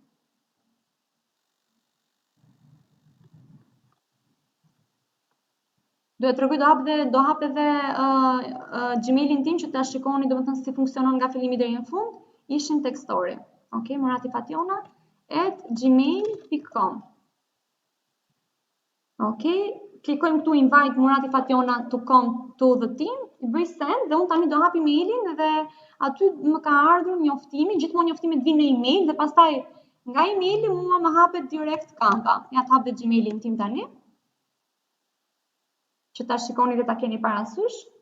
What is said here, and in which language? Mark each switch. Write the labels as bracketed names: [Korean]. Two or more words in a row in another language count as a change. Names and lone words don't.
[Albanian] Do e tregoj, do hap edhe Gmailin tim që ta shikoni domethënë si funksionon nga fillimi deri në fund. Ishin tek story. Okej, Murati Fationa @gmail.com. Okej, klikojmë këtu [English] invite Murati Fationa to come to the team, [Albanian] i bëj send dhe unë tani do hap emailin dhe aty më ka ardhur njoftimi, gjithmonë njoftimet vijnë në email dhe pastaj nga emaili mua më hapet direkt Canva. Ja të hap dhe Gmailin tim tani, që ta shikoni dhe ta keni parasysh.